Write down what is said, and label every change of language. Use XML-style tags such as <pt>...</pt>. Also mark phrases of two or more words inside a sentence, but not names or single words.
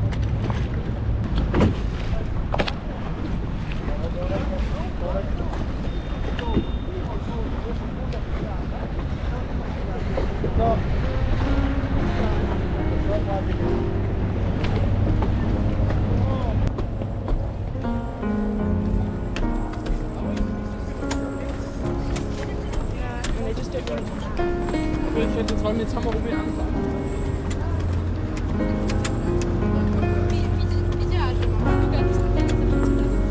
<it>No.</it> <de>Ich hätte jetzt wollen wir jetzt haben wir irgendwie anfangen.</de> <it>Mi piace, ma più che altro sta tendenza.</it>